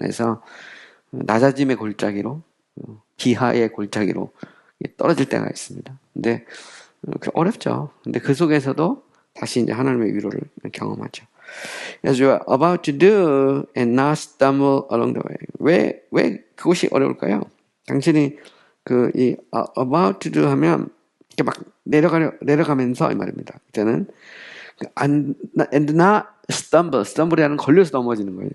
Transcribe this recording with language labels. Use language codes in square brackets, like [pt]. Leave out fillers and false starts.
[ko] 에서 낮아짐의 골짜기로 비하의 골짜기로 떨어질 때가 있습니다. 근데 어렵죠. 근데 그 속에서도 다시 이제 하나님의 위로를 경험하죠. [en] As you are about to do and not stumble along the way. [ko] 왜 그것이 어려울까요? 당신이 이 [en] about to do [ko] 하면 이렇게 막 내려가면서 이 말입니다. 그때는 [en] and not stumble [ko] 이라는 걸려서 넘어지는 거예요.